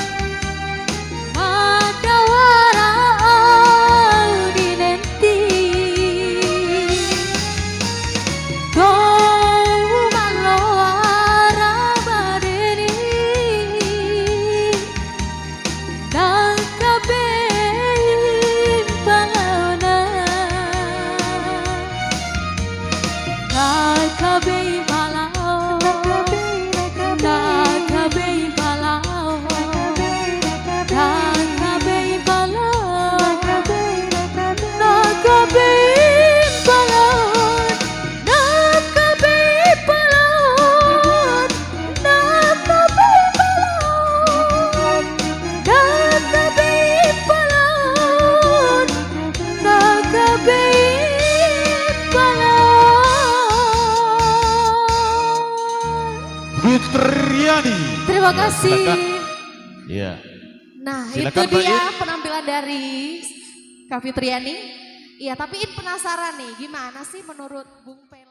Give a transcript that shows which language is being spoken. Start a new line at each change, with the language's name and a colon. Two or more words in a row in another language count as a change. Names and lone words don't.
Indonesian: Madawara dinenti Kau maloara badeni Nakabei palona Nakabei palao Nakabei palao Nakabei palao Nakabei palao Nakabei palao Nakabei palao Nakabei palon, nakabei palon. Fitriani. Terima kasih. Silakan. Iya. Nah, Silakan, itu dia Mbak penampilan dari Kak Fitriani. Iya, tapi penasaran nih, gimana sih menurut Bung